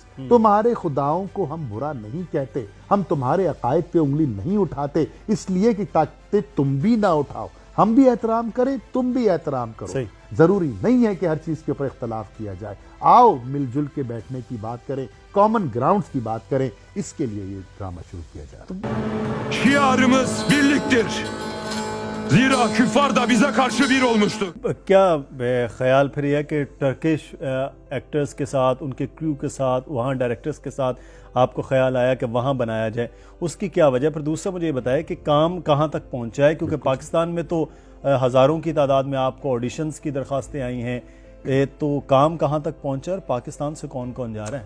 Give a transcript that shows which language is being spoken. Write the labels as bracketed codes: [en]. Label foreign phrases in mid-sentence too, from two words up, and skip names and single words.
[hi] तुम्हारे खुदाओं को हम बुरा नहीं कहते, हम तुम्हारे अकायद पे उंगली नहीं उठाते इसलिए कि ताकि तुम भी ना उठाओ, हम भी एहतराम करें, तुम भी एहतराम करो। जरूरी नहीं है कि हर चीज के ऊपर इख्तलाफ किया जाए। आओ मिलजुल के बैठने की बात करें, [en] common grounds [hi] की बात करें, इसके लिए ये ड्रामा शुरू किया जा रहा है। [tr] Şiarımız birliktir. Zira küffar da bize karşı bir olmuştu. [hi] क्या ख्याल फिर यह कि [en] Turkish actors [hi] के साथ, उनके क्रू के साथ, वहाँ डायरेक्टर्स के साथ आपको ख्याल आया कि वहाँ बनाया जाए, उसकी क्या वजह? फिर दूसरा मुझे ये बताया कि काम कहाँ तक पहुँचा है, क्योंकि पाकिस्तान में तो हज़ारों की तादाद में आपको ऑडिशंस की दरख्वास्तें आई हैं, तो काम कहाँ तक पहुँचा और पाकिस्तान से कौन कौन जा रहा है?